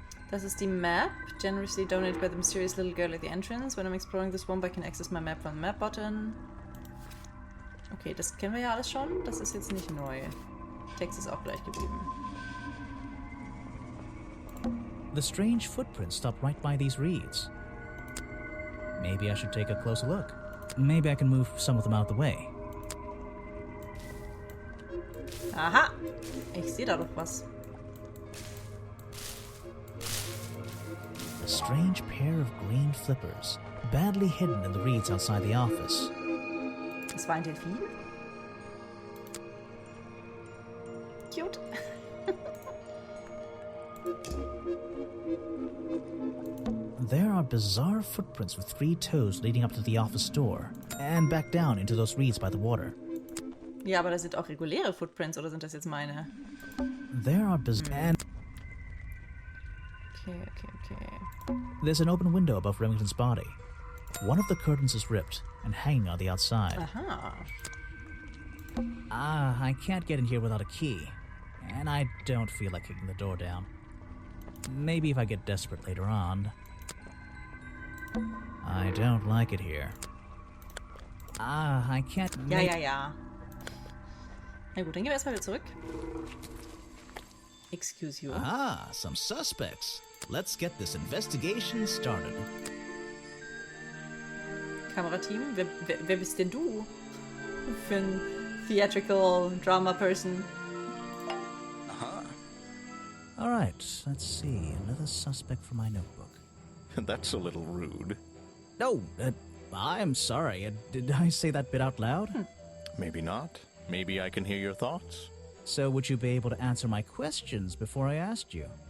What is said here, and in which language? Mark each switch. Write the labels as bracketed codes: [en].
[de] Das ist die [en] Map, generously donated by the mysterious little girl at the entrance. When I'm exploring the swamp, I can access my map from the map button. [de] Okay, das kennen wir ja alles schon. Das ist jetzt nicht neu. Text ist auch gleich geblieben. [en] The strange footprints stop right by these reeds. Maybe I should take a closer look. Maybe I can move some of them out of the way. [de] Aha! Ich sehe da doch was. [en] A strange pair of green flippers, badly hidden in the reeds outside the office. [de] Das war ein Delfin? [en] Cute. There are bizarre footprints with 3 toes leading up to the office door and back down into those reeds by the water. [de] Ja, aber das sind auch reguläre Footprints, oder sind das jetzt meine? [en] There are bizarre... Okay. There's an open window above Remington's body. One of the curtains is ripped and hanging on the outside. Aha. I can't get in here without a key. And I don't feel like kicking the door down. Maybe if I get desperate later on. I don't like it here. I can't... [de] Ja. Na gut, dann gehen wir erstmal wieder zurück. [en] Excuse you. Some suspects. Let's get this investigation started. [de] Kamerateam, wer bist denn du? Für ein [en] theatrical drama person. All right, let's see. Another suspect for my notebook. That's a little rude. No, I'm sorry. Did I say that bit out loud? Maybe not. Maybe I can hear your thoughts. So would you be able to answer my questions before I asked you?